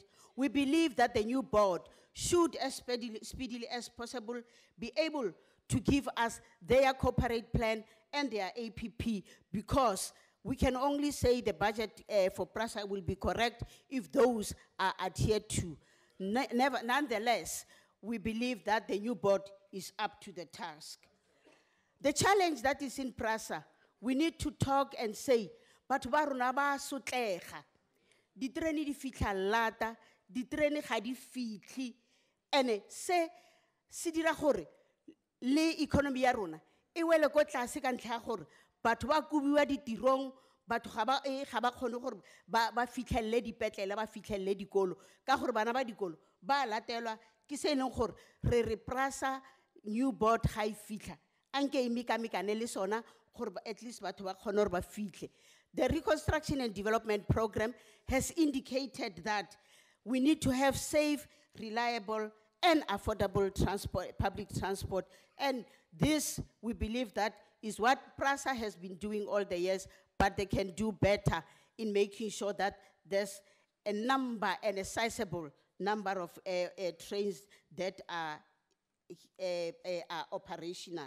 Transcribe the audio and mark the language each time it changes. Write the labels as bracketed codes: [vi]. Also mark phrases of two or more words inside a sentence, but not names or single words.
[en] We believe that the new board should, as speedily as possible, be able to give us their corporate plan and their APP, because we can only say the budget for PRASA will be correct if those are adhered to. Nonetheless, we believe that the new board is up to the task. The challenge that is in PRASA, we need to talk and say, [tn] batho ba rona ba sotlega. Diterene di fitla lata, diterene ga di fitli. Ene se dira gore le economy ya rona e wele ko tlase ka ntlha gore batho ba kubiwa ditirong, batho ga ba kgone gore ba fitlhelele dipetlele, ba fitlhelele dikolo ka gore bana ba dikolo ba latelwa ke se leng gore re PRASA [en] new board [tn] ga e fitla anke e mekamekane le sona gore [en] at least [tn] batho ba kgone gore ba fitlhe. [en] The Reconstruction and Development Program has indicated that we need to have safe, reliable, and affordable transport, public transport. And this, we believe that is what PRASA has been doing all the years, but they can do better in making sure that there's a number and a sizable number of trains that are operational.